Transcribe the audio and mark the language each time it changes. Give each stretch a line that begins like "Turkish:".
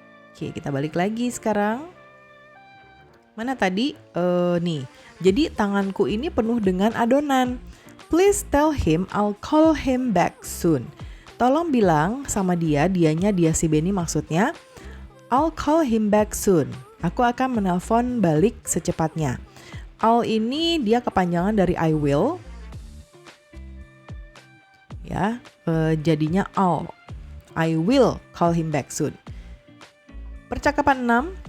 Indonesian: Oke, kita balik lagi sekarang. Mana tadi? Nih. Jadi tanganku ini penuh dengan adonan.
English: Please tell him I'll call him back soon.
Indonesian: Tolong bilang sama dianya dia si Benny maksudnya.
English: I'll call him back soon.
Indonesian: Aku akan menelpon balik secepatnya. I'll ini dia kepanjangan dari I will. Ya, jadinya I'll.
English: I will call him back soon.
Indonesian: Percakapan 6.